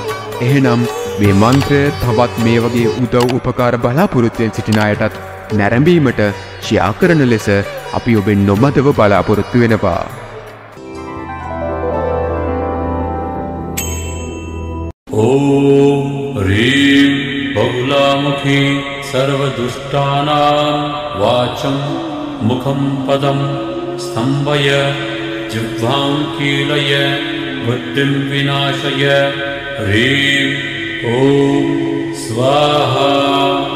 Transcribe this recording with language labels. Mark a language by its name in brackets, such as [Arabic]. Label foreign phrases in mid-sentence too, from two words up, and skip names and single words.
[Sinhala] එහෙනම් මේ මන්ත්‍රය තවත් මේ වගේ උදව් උපකාර බලාපොරොත්තුෙන් සිටින අයටත් නැරඹීමට ෂෙයා කරන ලෙස අපි ඔබෙන් නොමදව බලාපොරොත්තු වෙනවා. [Sanskrit] ඕම් ह्रीं बहुलामुखी सर्वदुष्टानां वाचं मुखं पदं स्तम्भय जिह्वां कीलय बुद्धिं विनाशय ह्रीं ॐ स्वाहा